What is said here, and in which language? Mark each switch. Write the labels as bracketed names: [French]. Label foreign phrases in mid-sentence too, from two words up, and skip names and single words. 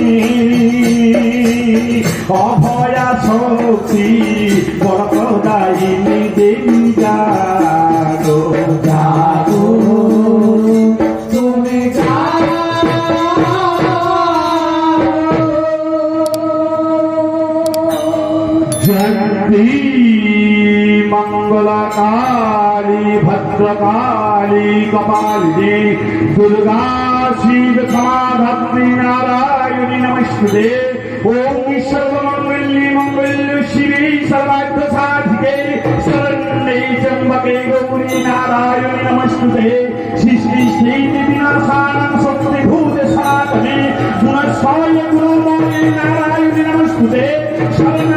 [Bangla] অভয়া শক্তি বড় প্রদায়িনী দেবী জাগো জাগো তুমি জয়ন্তী [Sanskrit] मङ्गलकाली भद्रकाली कपालिनी दुर्गा शिव समाधात्री नारायणी नमस्ते ओम सर्वमंगल्ये मंगल्ये शिवे सर्वार्थ साधिके शरण्ये त्र्यंबके गौरी नारायणी नमस्ते सृष्टि स्थिति विनाशानं शक्तिभूते सनातने गुणस्थाय गुणमये नारायणी नमस्ते